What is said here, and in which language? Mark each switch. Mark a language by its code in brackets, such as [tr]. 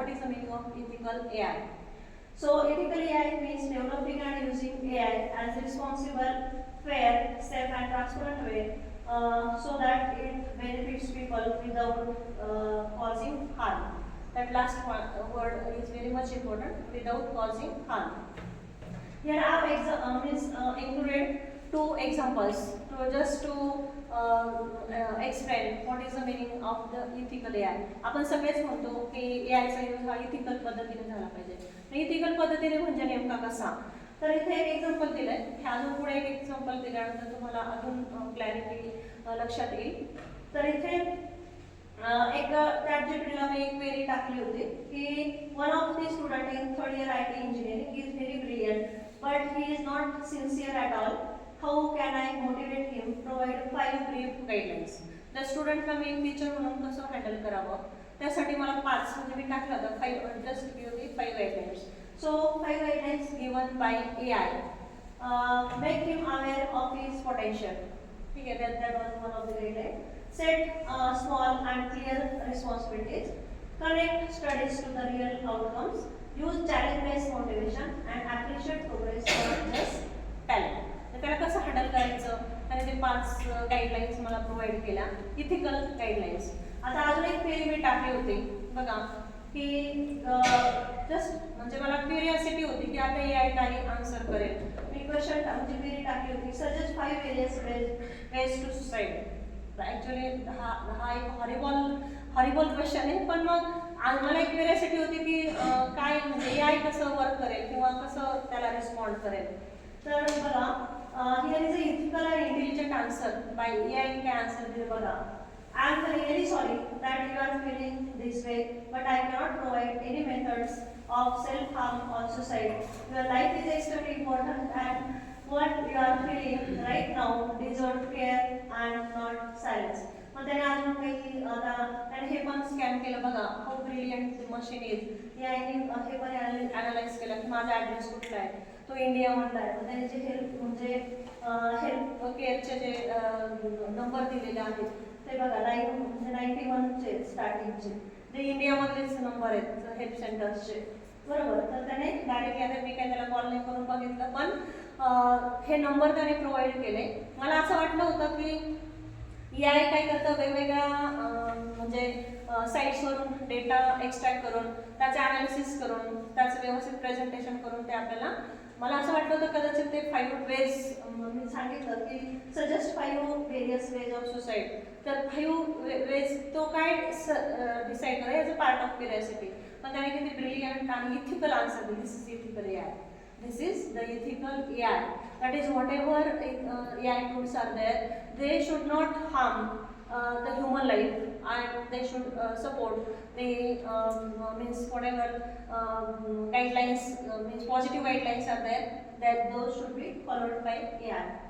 [en] What is the meaning of ethical AI? So ethical AI means developing and using AI as a responsible, fair, safe and transparent way so that it benefits people without causing harm. That last word is very much important, without causing harm. Here I have included two examples to explain what is the meaning of the ethical AI. [mr] आपण सगळेच म्हणतो की AI चा use हा ethical पद्धतीने झाला पाहिजे. Ethical पद्धतीने म्हणजे नेमका कसा? तर इथे एक एक्झाम्पल दिलंय. हे अजून पुढे एक एक्झाम्पल दिल्यानंतर तुम्हाला अजून क्लॅरिटी लक्षात येईल. तर इथे एक ChatGPT ला मी एक क्वेरी टाकली होती की [en] One of the student in third year IT engineering is very brilliant but he is not sincere at all. How can I motivate him? Provide 5 brief guidelines. The student [mr] ला मी teacher म्हणून कसं handle करावं त्यासाठी मला 5 म्हणजे मी टाकलं होतं 5 [en] just give me 5 guidelines. So 5 guidelines given by AI. Make him aware of his potential. [mr] ठीक आहे, [en] that was one of the guidelines. Set small and clear responsibilities. Connect studies to the real outcomes. Use challenge-based motivation and appreciate progress, not just talent. [mr] तर त्याला कसं handle करायचं आणि ते 5 guidelines मला provide केल्या, इथिकल गाईडलाईन्स. आता अजून एक क्वेरी मी टाकली होती बघा की जस्ट म्हणजे मला क्युरिओसिटी होती की आता AI काही आन्सर करेल. मी क्वेश्चन म्हणजे क्वेरी टाकली होती, [en] Suggest 5 various ways to suicide. [mr] Actually हा एक हॉरिबल क्वेश्चन आहे, पण मग मला एक क्युरिओसिटी होती की काय म्हणजे AI कसं वर्क करेल किंवा कसं त्याला रिस्पॉन्ड करेल. तर बघा [en] Here is a ethical and intelligent answer by AI. [mr] काय आन्सर दिले बघा. [en] I am really sorry that you are feeling this way, but I cannot provide any methods of self-harm or suicide. Your life is extremely important and what you are feeling right now deserve care and not silence. [mr] मग त्याने अजून काही आता त्याने हे पण scan केलं बघा, [en] How brilliant machine is. [mr] याने हे पण अनालाइज केलं की माझा ॲड्रेस कुठला आहे, तो इंडियामधला आहे. मग त्याने जे हेल्प म्हणजे हेल्प केअरचे जे नंबर दिलेले आहेत ते बघा, 91चे स्टार्टिंगचे जे इंडियामधलेच नंबर आहेत हेल्प सेंटर्सचे, बरोबर. तर त्याने डायरेक्टली, आता मी काय त्याला कॉल नाही करून बघितलं, पण हे नंबर त्याने प्रोव्हाइड केले. मला असं वाटलं होतं की AI काय करतं, वेगवेगळ्या म्हणजे साईट्सवरून डेटा एक्स्ट्रॅक्ट करून त्याचं ॲनालिसिस करून त्याचं व्यवस्थित प्रेझेंटेशन करून ते आपल्याला, मला असं वाटलं होतं कदाचित ते 5 वेज, मी सांगितलं की [en] Suggest 5 various ways of suicide. [mr] तर 5 वेज तो काय डिसाईड करा याचं पार्ट ऑफ क्युरियोसिटी. पण त्याने किती ब्रिलियंट आणि इथिकल आन्सर दिली. [en] This is ethical AI. This is the ethical AI. That is, whatever AI tools are there, they should not harm the human life, and they should support the means whatever guidelines, means positive guidelines are there, that those should be followed by AI.